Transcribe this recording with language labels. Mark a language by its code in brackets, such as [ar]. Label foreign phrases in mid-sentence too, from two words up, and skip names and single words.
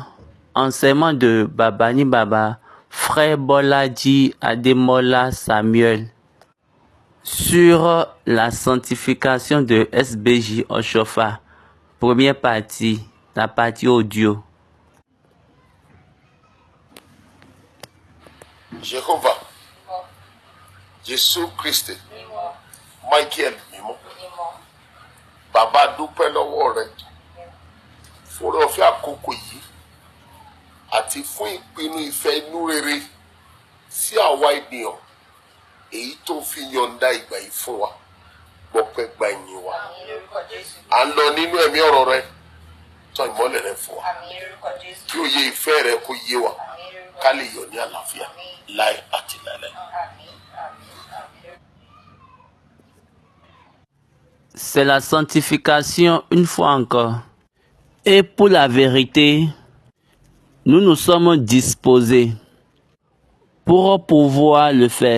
[fr] Enseignement de Babani Baba, Frère Bolaji Ademola Samuel, sur la sanctification de SBJ Oshofa. Première partie, la partie audio. Jéhovah, Jésus Christ, [yo] Michael mímọ́, Bàbá dúpẹ́ lọ́wọ́ rẹ fún ọ̀fẹ́ àkókò yìí àti fún ìpinnu ìfẹ́ inú rere sí àwa ènìyàn èyí tó fi yọ̀ǹda ìgbà yìí fún wa gbọpẹ́ gba ìyìn wa. À ń lọ nínú ẹ̀mí ọ̀rọ̀ rẹ, tàn ìmọ́lẹ̀ rẹ fún wa kí òye ìfẹ́ rẹ kó yé wa ká lè yọ̀ ní àlàáfíà láé àti láéláé. [fr] C'est la sanctification une fois encore. Et pour la vérité, nous nous sommes disposés pour pouvoir le faire.